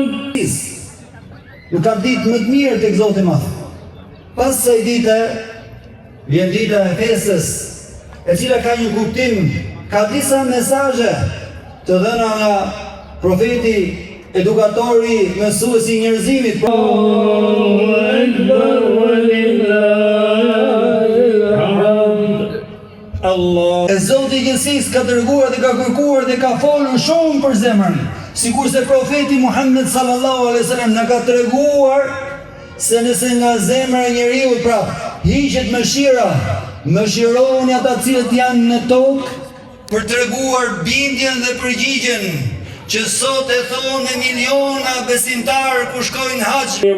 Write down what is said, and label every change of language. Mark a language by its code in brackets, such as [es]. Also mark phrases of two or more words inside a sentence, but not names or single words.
[sq] Nuk ka ditë më të mirë tek Zoti i Madh. Pas kësaj dite vjen dita e festës, e cila ka një kuptim, ka disa mesazhe të dhëna nga profeti, edukatori, mësuesi i njerëzimit. [ar] الله أكبر ولله الحمد. [sq] Allah. E Zoti i Gjithësisë ka dërguar dhe ka kërkuar dhe ka folur shumë për zemrën, sikurse profeti Muhammed [ar] صلى الله عليه وسلم [sq] na ka treguar se nëse nga zemra e njeriu hiqet mëshira, mëshironi ata cilët janë në tokë, për treguar bindjen dhe përgjigjen që sot e thonë miliona besimtarë kur shkojnë haxh.